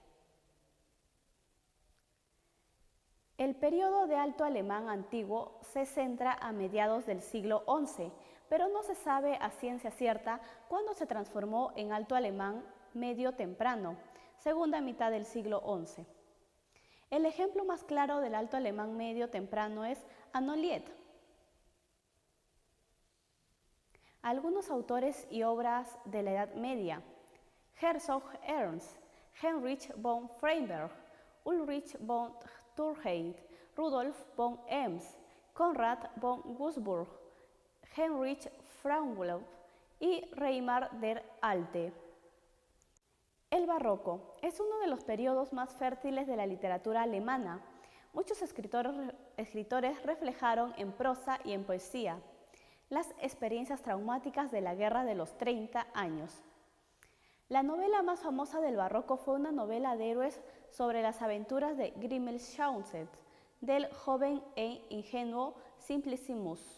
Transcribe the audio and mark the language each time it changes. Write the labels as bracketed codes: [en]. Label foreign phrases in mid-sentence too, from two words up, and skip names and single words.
[es] El periodo de alto alemán antiguo se centra a mediados del siglo XI, pero no se sabe a ciencia cierta cuándo se transformó en alto alemán medio temprano, segunda mitad del siglo XI. El ejemplo más claro del alto alemán medio temprano es Annolied. Algunos autores y obras de la Edad Media: Herzog Ernst, Heinrich von Freyberg, Ulrich von Thurheit, Rudolf von Ems, Konrad von Würzburg, Heinrich Fraunhofer y Reimar der Alte. El barroco es uno de los periodos más fértiles de la literatura alemana. Muchos escritores reflejaron en prosa y en poesía las experiencias traumáticas de la Guerra de los 30 años. La novela más famosa del barroco fue una novela de héroes sobre las aventuras de Grimmelschauset, del joven e ingenuo Simplicissimus.